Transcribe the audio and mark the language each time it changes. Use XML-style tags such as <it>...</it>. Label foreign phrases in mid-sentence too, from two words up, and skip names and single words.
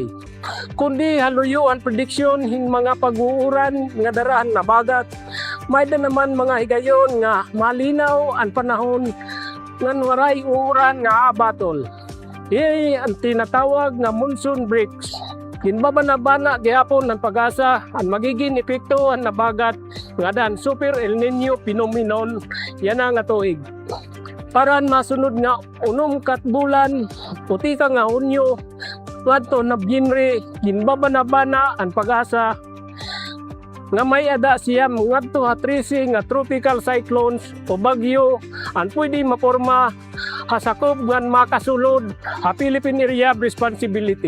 <war>Kundi haluyo ang prediksyon hin mga pag-uuran nga darahan na bagat, may da naman mga higayon nga malinaw ang panahon nga waray uuran nga abatol. Ang tinatawag nga</war> <en>monsoon breaks.</en> <war>Ginbabana-bana gihapon ng pag-asa ang magiging epekto ang nabagat nga dan Super El Nino phenomenon yan nga tuig. Paran masunod nga unom kat bulan puti ka nga Hunyo wadto na Nobyembre ginbabana-bana ang pag-asa nga may ada siya ngadto ha 13 nga</war> <en>tropical cyclones</en> <war>o bagyo ang pwede maporma hasakop ngan makasulod ha Philippine Area of Responsibility.</war>